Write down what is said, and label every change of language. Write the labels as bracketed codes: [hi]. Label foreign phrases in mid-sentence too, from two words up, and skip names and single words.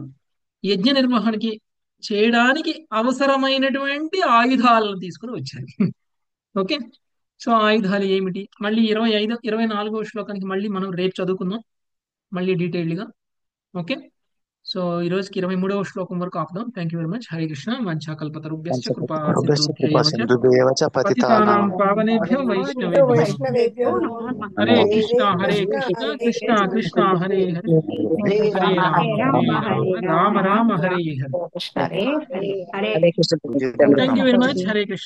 [te] యజ్ఞ నిర్వహణకి చేయడానికి అవసరమైనటువంటి ఆయుధాలను తీసుకుని వచ్చారు. ఓకే. సో ఆయుధాలు ఏమిటి? మళ్ళీ 24వ శ్లోకానికి మళ్ళీ మనం రేపు చదువుకుందాం మళ్ళీ డీటెయిల్డ్గా. ఓకే. సో ఈ రోజుకి 23వ శ్లోకం వరకు ఆపుదాం. [en] thank you very much. [te] హరే కృష్ణ. [sa] వంచాకల్పతరుభ్యశ్చ కృపా సింధుభ్యేవ చ పతితానాం పావనేభ్యో వైష్ణవేభ్యో నమో నమః. హరే కృష్ణ కృష్ణ కృష్ణ హరే హరే హరే రామ రామ హరే హరే. హరే హరే [en] thank you very much. [te] హరే కృష్ణ.